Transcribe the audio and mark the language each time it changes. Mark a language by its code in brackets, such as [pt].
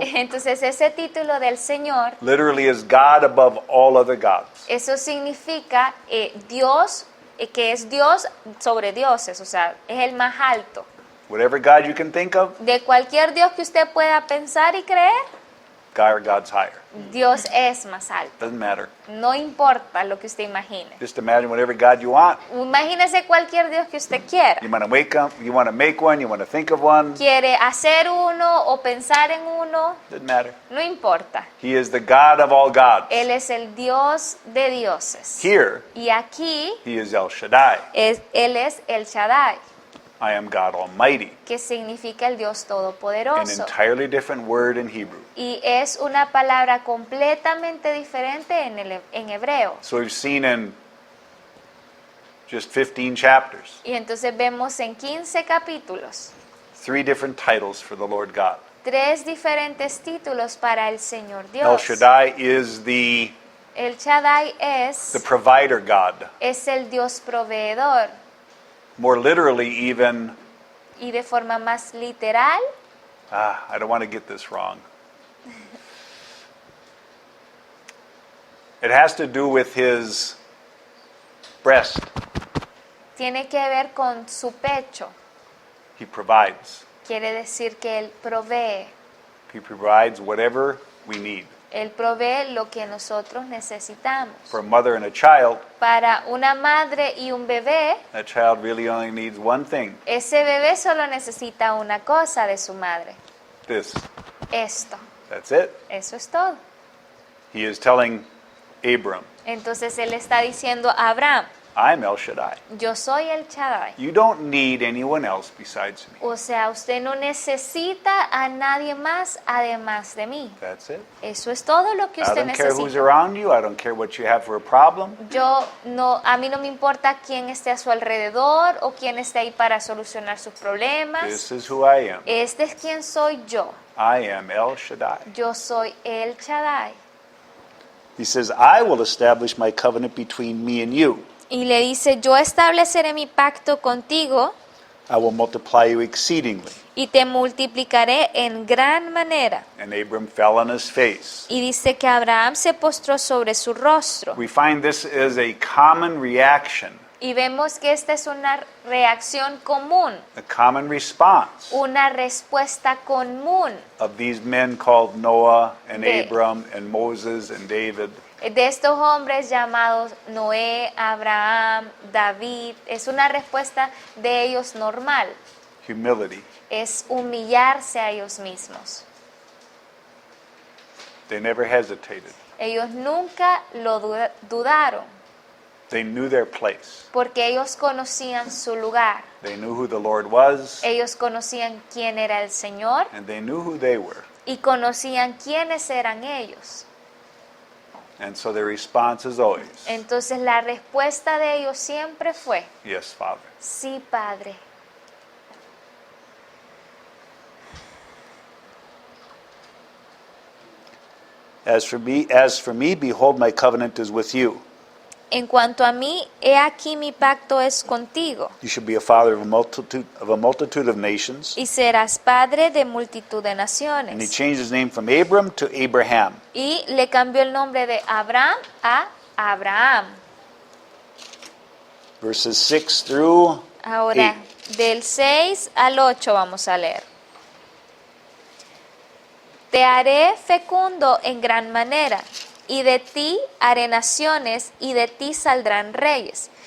[es] Entonces ese título del Señor, [en] literally is God above all other gods. [es] eso significa Dios, que es Dios sobre dioses, o sea, es el más alto. [en] Whatever God you can think of, [es] De cualquier Dios que usted pueda pensar y creer, [en] God's higher. [es] Dios es más alto. [en] Doesn't matter. [es] No importa lo que usted imagine. [en] Just imagine whatever God you want. [es] Imagínese cualquier Dios que usted quiera. [en] You want to wake up, you want to make one, you want to think of one. [es] Quiere hacer uno o pensar en uno, [en] Doesn't matter. [es] no importa. [en] He is the God of all gods. [es] Él es el Dios de dioses. [en] Here, [es] Y aquí [en] he is El Shaddai. [es] Él es el Shaddai, [en] I am God Almighty. [es] que significa el Dios [en] An [es] Todopoderoso. [en] entirely different word in Hebrew. [es] Y es una palabra completamente diferente en hebreo. [en] So we've seen in just 15 chapters, [es] Y entonces vemos en 15 capítulos [en] 3 different titles for the Lord God. [es] 3 diferentes títulos para el Señor [en] El [es] Dios. [en] Shaddai is the [es] El Shaddai [en] provider God. [es] es el Dios proveedor. [en] More literally even, [es] Y de forma más literal, [en] I don't want to get this wrong. It has to do with his breast. [es] tiene que ver con su pecho. [en] He provides. [es] Quiere decir que Él provee. [en] He provides whatever we need. [es] Él provee lo que nosotros necesitamos. [en] For a mother and a child, [es] Para una madre y un bebé, [en] that child really only needs one thing. [es] ese bebé solo necesita una cosa de su madre. [en] This. [es] Esto. [en] That's it. [es] Eso es todo. [en] He is telling Abram, [es] Entonces Él está diciendo a Abraham, [en] I'm El Shaddai. [es] yo soy el Shaddai. [en] You don't need anyone else besides me. [es] O sea, usted no necesita a nadie más además de mí. [en] That's it. [es] Eso es todo lo que [en] I [es] usted [en] don't care who's [es] necesita. [en] around you. I don't care what you have for a problem. [es] A mí no me importa quién esté a su alrededor o quién esté ahí para solucionar sus problemas. [en] This is who I am. [es] Este es quien soy yo. [en] I am El Shaddai. [es] Yo soy el Shaddai. [en] He says, I will establish my covenant between me and you. [es] Y le dice, yo estableceré mi pacto contigo [en] I will multiply you exceedingly. [es] y te multiplicaré en gran manera. [en] And Abram fell on his face. [es] Y dice que Abraham se postró sobre su rostro. [en] We find this is a common reaction, [es] Y vemos que esta es una reacción común, [en] a common response [es] una respuesta común [en] of these men called Noah and [es] De- Abram and Moses and David. de estos hombres llamados Noé, Abraham, David. Es una respuesta de ellos normal, [en] Humility. [es] es humillarse a ellos mismos. [en] They never hesitated. [es] Ellos nunca lo dudaron, [en] They knew their place. [es] porque ellos conocían su lugar. [en] They knew who the Lord was, [es] Ellos conocían quién era el Señor [en] and they knew who they were. [es] y conocían quiénes eran ellos. [en] And so their response is always, [es] Entonces la respuesta de ellos siempre fue, [en] yes, Father. [es] sí, Padre. [en] As for me, behold, my covenant is with you. [es] En cuanto a mí, he aquí mi pacto es contigo, [en] You should be a father of a multitude of nations. [es] y serás padre de multitud de [en] And he [es] naciones. [en] changed his name from Abram to Abraham. [es] Y le cambió el nombre de Abraham a Abraham. [en] Verses 6 through [es] Ahora, [en] 8. [es] del 6 al 8 vamos a leer. Te haré fecundo en gran manera, y de ti haré naciones, y de ti saldrán reyes.